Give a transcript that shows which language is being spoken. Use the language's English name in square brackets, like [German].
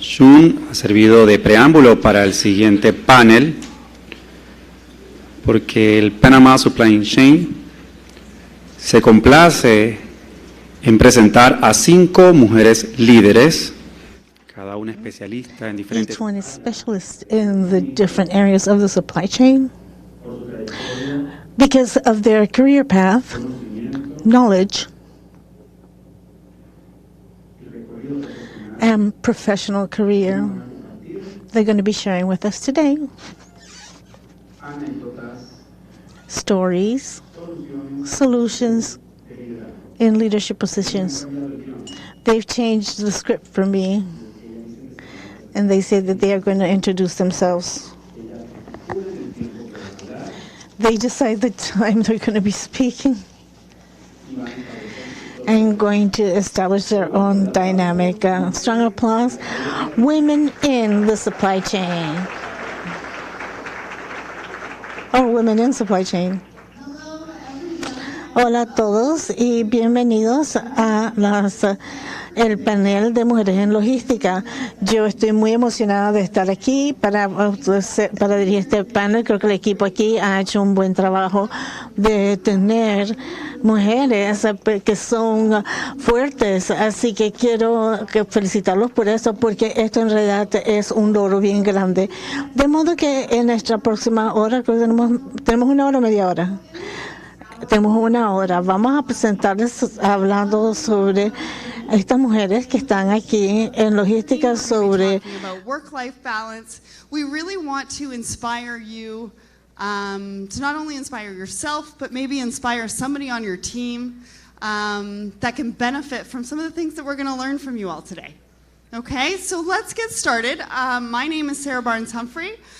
[Spanish] Shun ha servido de preámbulo para el siguiente panel, porque el Panama Supply Chain se complace en presentar a 5 mujeres líderes, cada una especialista en diferentes. [English] Each one is specialist in the different areas of the supply chain because of their career path, knowledge, and professional career. They're going to be sharing with us today stories, solutions in leadership positions. They've changed the script for me, and they say that they are going to introduce themselves. They decide the time they're going to be speaking and going to establish their own dynamic. Strong applause. Women in the supply chain. Or women in supply chain. [Spanish] Hola a todos y bienvenidos a el panel de mujeres en logística. Yo estoy muy emocionada de estar aquí para dirigir este panel. Creo que el equipo aquí ha hecho un buen trabajo de tener mujeres que son fuertes, así que quiero felicitarlos por eso, porque esto en realidad es un logro bien grande. De modo que en nuestra próxima hora, creo que tenemos 1 hora o media hora. Tenemos 1 hora. Vamos a presentarles hablando sobre estas mujeres que están aquí en logística sobre [English] work-life balance. We really want to inspire you to not only inspire yourself, but maybe inspire somebody on your team that can benefit from some of the things that we're going to learn from you all today. Okay, so let's get started. My name is Sarah Barnes-Humphrey.